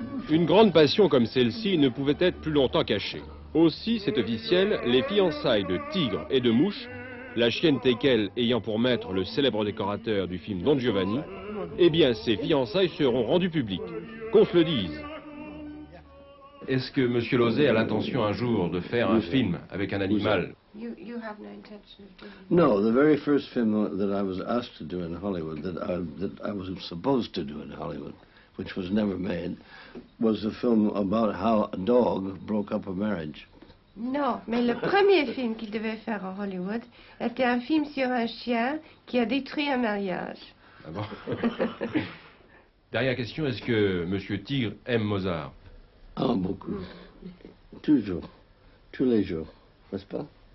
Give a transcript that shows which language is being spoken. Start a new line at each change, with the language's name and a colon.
French: Une grande passion comme celle-ci ne pouvait être plus longtemps cachée. Aussi, c'est officiel, les fiançailles de Tigre et de Mouche, la chienne teckel ayant pour maître le célèbre décorateur du film Don Giovanni, eh bien, ces fiançailles seront rendues publiques. Qu'on se le dise. Est-ce que M. Lauzet a l'intention un jour de faire un film avec un animal?
English: You have no intention of doing it. No, the very first film that I was asked to do in Hollywood, that I was supposed to do in Hollywood, which was never made, was a film about how a dog broke up a marriage.
French: Non, mais le premier film qu'il devait faire en Hollywood était un film sur un chien qui a détruit un mariage. Ah bon? Dernière question, est-ce que M. Tigre aime Mozart? Ah, beaucoup. Toujours. Tous les jours. N'est-ce pas?